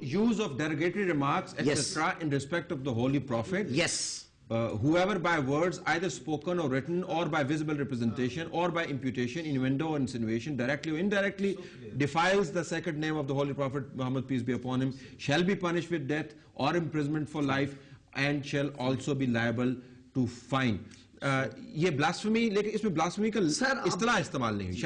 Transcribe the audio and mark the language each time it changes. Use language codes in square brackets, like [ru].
[en] Use of derogatory remarks etcetera in respect of the holy prophet. Yes. Whoever by words either spoken or written or by visible representation or by imputation, innuendo or insinuation, directly or indirectly defiles the sacred name of the Holy Prophet Muhammad, peace be upon him, shall be punished with death or imprisonment for life and shall also be liable to fine. [ur] یہ blasphemy، لیکن اس میں blasphemy کا اصطلاح استعمال نہیں ہوئی.